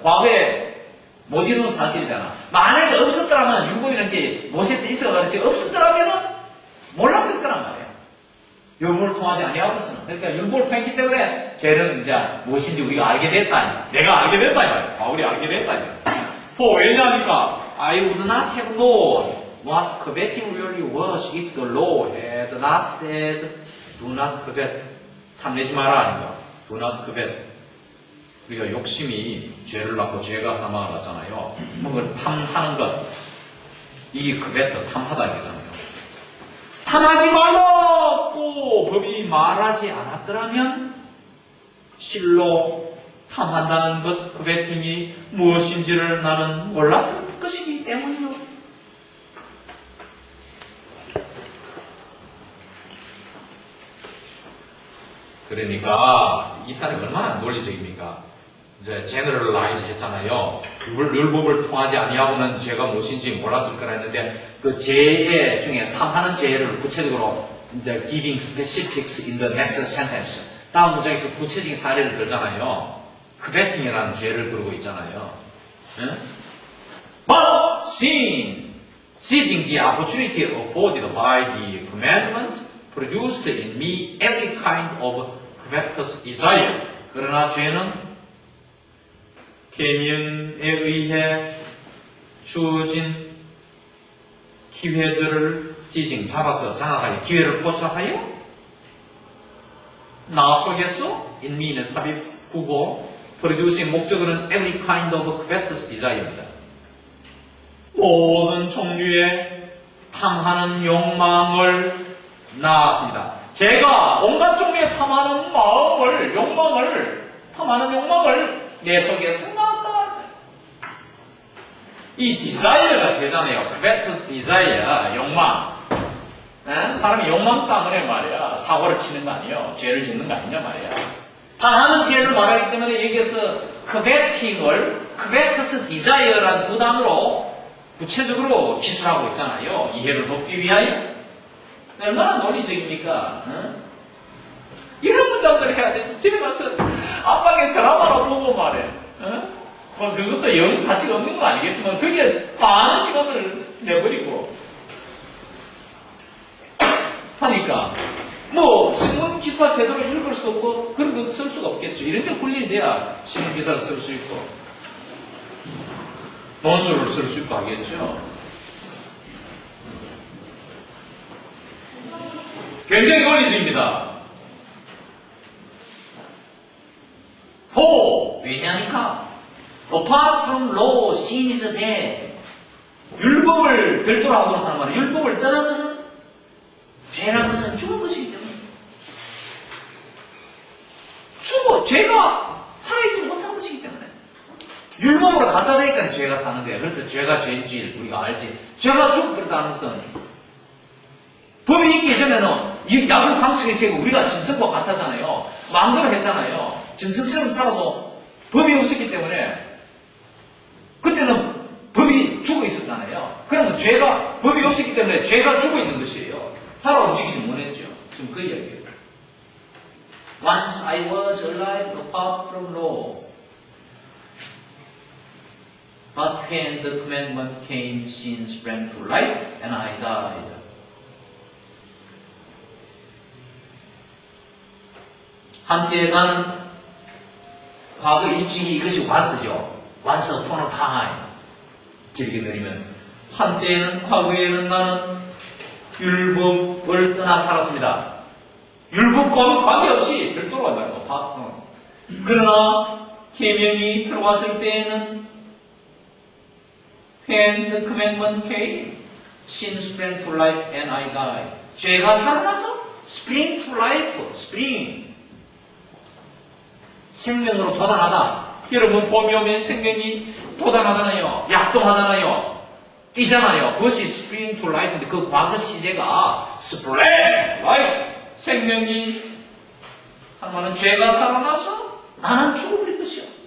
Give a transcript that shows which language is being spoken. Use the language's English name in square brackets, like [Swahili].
[Korean] 과거에 못 이룬 사실이잖아. 만약에 없었더라면 율법이라는 게 모세 때 있어가지고 없었더라면은 몰랐을 거란 말이야. 율법을 통하지 아니하고서는. 그러니까 율법을 통했기 때문에 죄는 이제 무엇인지 우리가 알게 됐다. 내가 알게 됐다 이 말이야. 바울이 알게 됐다 이 말이야. [English] 왜냐하니까 I would not have known what coveting really was if the law had not said do not covet. [Korean] 탐내지 마라 아닌가. [English] do not covet. [Korean] 우리가 욕심이 죄를 낳고 죄가 사망을 하잖아요. 그걸 탐하는 것. 이게 covet, 탐하다 이거잖아요. 탐하지 말라고 법이 말하지 않았더라면 실로 탐한다는 것, coveting이 무엇인지를 나는 몰랐을 것이기 때문이요. 그러니까 이 사람이 얼마나 논리적입니까? 이제 제너럴라이즈 했잖아요. 율법을 통하지 아니하고는 죄가 무엇인지 몰랐을 거라 했는데 그 죄의 중에 탐하는 죄를 구체적으로 이제 [English] giving specifics in the next sentence [Korean] 다음 문장에서 구체적인 사례를 들잖아요. coveting이라는 죄를 들고 있잖아요. 응? [English] But seizing the opportunity afforded by the commandment produced in me every kind of covetous desire. [Korean] 그러나 죄는 계명에 의해 주어진 기회들을 seizing, 잡아서 장악하여 기회를 포착하여 나 속에서 in me는 삽입구고 producing 목적어는 [English] every kind of covetous desire [Korean] 입니다. 모든 종류의 탐하는 욕망을 낳았습니다. 제가 온갖 종류의 탐하는 마음을, 탐하는 욕망을 내 속에서 낳았다. 이 desire가 되잖아요. covetous desire, 욕망. 사람이 욕망 때문에 말이야. 사고를 치는 거 아니에요. 죄를 짓는 거 아니냐 말이야. 탐하는 죄를 말하기 때문에 여기서 covetous desire라는 두 단어로 구체적으로 기술하고 있잖아요. 이해를 돕기 위하여. 얼마나 논리적입니까? 이런 문장들을 해야 돼. 집에 가서 아빠가 드라마로 보고 말해. 뭐 그것도 영 가치가 없는 건 아니겠지만 거기에 많은 시간을 내버리고 하니까 뭐 신문 기사 제대로 읽을 수 없고 그런 거 쓸 수가 없겠죠. 이런 데 훈련이 돼야 신문 기사를 쓸 수 있고 논술을 쓸 수 있고 하겠죠. 굉장히 논리적입니다. [English] 왜냐니까 apart from law, sin is dead. [Korean] 율법을 별도로 하도록 하는 말은 율법을 떠나서는 죄라는 것은 죽은 것이기 때문에 죄가 살아있지 못한 것이기 때문에 율법으로 갖다 대니까 죄가 사는 거야. 그래서 죄가 죄인지 우리가 알지. 죄가 죽어버렸다는 것은 법이 있기 전에는 이 야구 강식의 세고 우리가 짐승과 같았잖아요. 마음대로 했잖아요. 짐승처럼 살아도 법이 없었기 때문에 그때는 법이 죽어 있었잖아요. 그러면 법이 없었기 때문에 죄가 죽어 있는 것이에요. 살아 움직이지 못했죠. 지금 그 이야기예요. [English] Once I was alive apart from law. But when the commandment came, sin sprang to life and I died. [Korean] 한때 나는 과거 일찍이 이것이 was죠. [English] Once upon a time. [Korean] 길게 내리면 한때는 과거에는 나는 율법을 떠나 살았습니다. 율법과는 관계없이 별도로 한다는 거. 그러나 계명이 들어왔을 때에는 [English] when the commandment came, sin sprang to life and I died. [Korean] 죄가 살아나서 [English] spring to life, [Korean] spring. 생명으로 돋아나다. 여러분 봄이 오면 생명이 돋아나잖아요. 약동하잖아요. 뛰잖아요. 그것이 [English] spring to life [Korean] 인데 그 과거 시제가 spring life. 생명이 하나는 죄가 살아나서 나는 죽어버린 것이요.